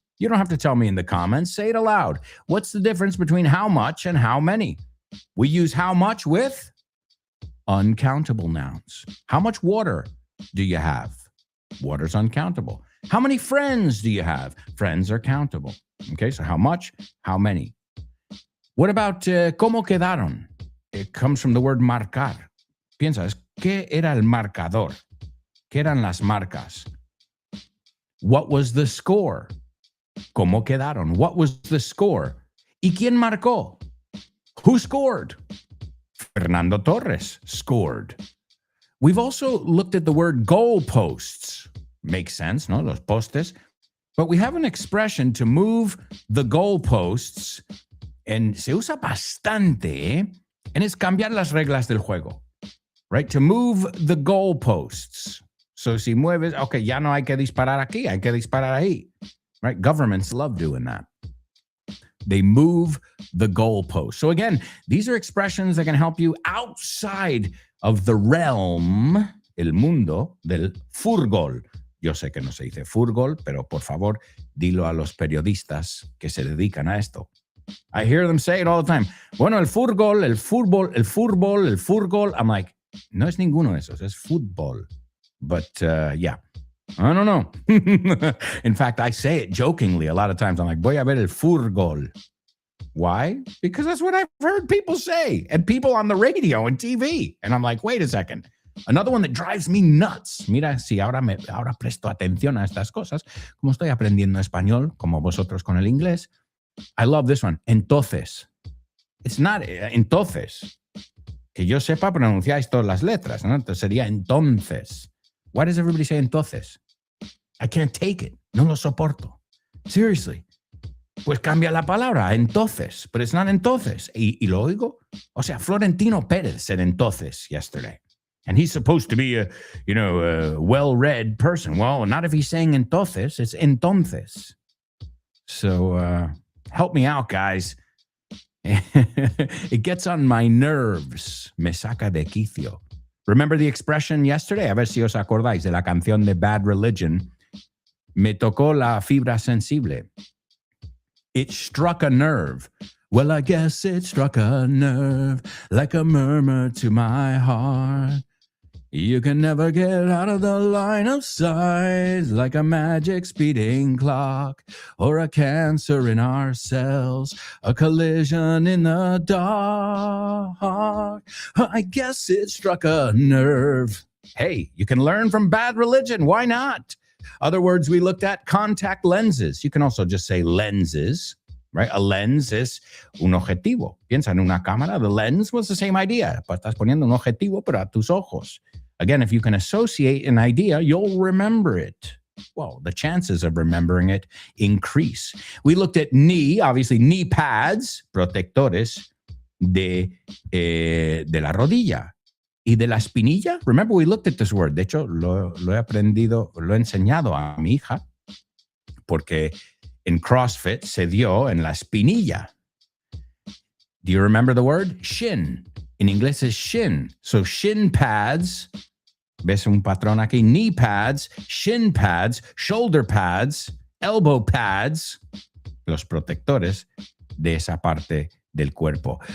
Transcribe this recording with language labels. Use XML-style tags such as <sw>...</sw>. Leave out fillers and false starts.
<en>You don't have to tell me in the comments. Say it aloud. What's the difference between how much and how many? We use how much with uncountable nouns. How much water do you have? Water's uncountable. How many friends do you have? Friends are countable. Okay, so how much, how many? What about</en> <es>cómo quedaron?</es> <en>It comes from the word marcar.</en> <es>Piensas, ¿qué era el marcador? ¿Qué eran las marcas?</es> <en>What was the score?</en> <es>¿Cómo quedaron?</es> <en>What was the score?</en> <es>¿Y quién marcó?</es> <en>Who scored? Fernando Torres scored. We've also looked at the word goalposts. Makes sense, no?</en> <es>Los postes.</es> <en>But we have an expression to move the goalposts, and</en> <es>se usa bastante,</es> <en>and it's</en> <es>cambiar las reglas del juego,</es> <en>right? To move the goalposts.</en> <es>So si mueves, okay, ya no hay que disparar aquí, hay que disparar ahí, right?</es> <en>Governments love doing that. They move the goalpost. So again, these are expressions that can help you outside of the realm,</en> <es>el mundo,</es> <en>del fútbol.</en> <es>Yo sé que no se dice fútbol, pero por favor, dilo a los periodistas que se dedican a esto.</es> <en>I hear them say it all the time.</en> <es>Bueno, el fútbol, el fútbol, el fútbol, el fútbol.</es> <en>I'm like,</en> <es>no es ninguno de esos, es fútbol.</es> <en>But yeah, I don't know. In fact, I say it jokingly a lot of times. I'm like,</en> <es>voy a ver el fútbol.</es> <en>Why? Because that's what I've heard people say, and people on the radio and TV. And I'm like, wait a second. Another one that drives me nuts.</en> <es>Mira, si ahora presto atención a estas cosas, como estoy aprendiendo español, como vosotros con el inglés.</es> <en>I love this one.</en> <es>Entonces.</es> <en>It's not entonces.</en> <es>Que yo sepa, pronunciáis todas las letras, ¿no? Entonces sería entonces.</es> <en>Why does everybody say entonces? I can't take it.</en> <es>No lo soporto.</es> <en>Seriously.</en> <es>Pues cambia la palabra, entonces.</es> <en>But it's not entonces.</en> <es>Y lo oigo.</es> <en>O sea, Florentino Pérez said entonces yesterday. And he's supposed to be a well-read person. Well, not if he's saying entonces. It's entonces. So help me out, guys. It gets on my nerves.</en> <es>Me saca de quicio.</es> <en>Remember the expression yesterday?</en> <es>A ver si os acordáis de la canción de Bad Religion. Me tocó la fibra sensible.</es> <en>It struck a nerve. Well, I guess it struck a nerve like a murmur to my heart. You can never get out of the line of sight like a magic speeding clock or a cancer in our cells, a collision in the dark. I guess it struck a nerve. Hey, you can learn from Bad Religion. Why not? Other words we looked at, contact lenses. You can also just say lenses, right? A lens is</en> <es>un objetivo. Piensa en una cámara.</es> <en>The lens was the same idea.</en> <es>Pues estás poniendo un objetivo para tus ojos.</es> <en>Again, if you can associate an idea, you'll remember it. well, the chances of remembering it increase. We looked at knee, obviously knee pads,</en> <es>protectores de la rodilla. Y de la espinilla,</es> <en>remember we looked at this word.</en> <es>De hecho, lo he aprendido, lo he enseñado a mi hija, porque en CrossFit se dio en la espinilla.</es> <en>Do you remember the word? Shin. In inglés es shin. So shin pads,</en> <es>ves un patrón aquí,</es> <en>knee pads, shin pads, shoulder pads, elbow pads,</en> <es>los protectores de esa parte del cuerpo.</es>